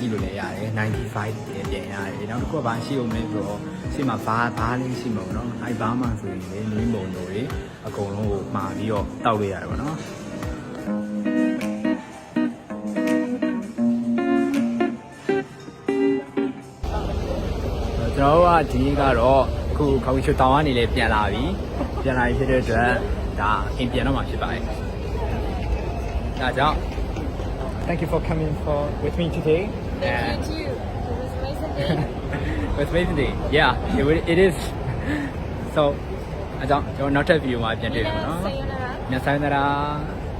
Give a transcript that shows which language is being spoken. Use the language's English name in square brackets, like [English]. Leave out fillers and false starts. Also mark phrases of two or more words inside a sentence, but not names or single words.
[Burmese] ည့်လို့လည်းရတယ်။95ပြန်ရတယ်။နောက်တစ်ခုကဘာရှိအောင်လဲဆိုတော့ရှေ့မှာဘာလေးရှိမှာပေါ့နော်။ဘာမှဆိုရင်လေနင်းပုံတို့တွေအကုန်လုံးကိုမှာပြီးတော့တောက်လို့ရတယ်ပေါ့နော်။ ကျွန်တော်ကဒီနေ့ကတော့အခုခေါင်းချိုတောင်ကနေလည်းပြန်လာပြီ။ပြန်လာပြီဖြစ်တဲ့အတွက်ဒါအင်ပြန်တော့မှာဖြစ်ပါတယ်။ [English] Thank you for coming with me today. Thank you too. It was amazing day. It was amazing day. Yeah, it is. So, [Burmese] ကျွန်တော်နောက်ထပ် video မှာပြန်တွေ့မယ်နော်။ [Japanese] sayonara. [Burmese] ညဆိုင်သလား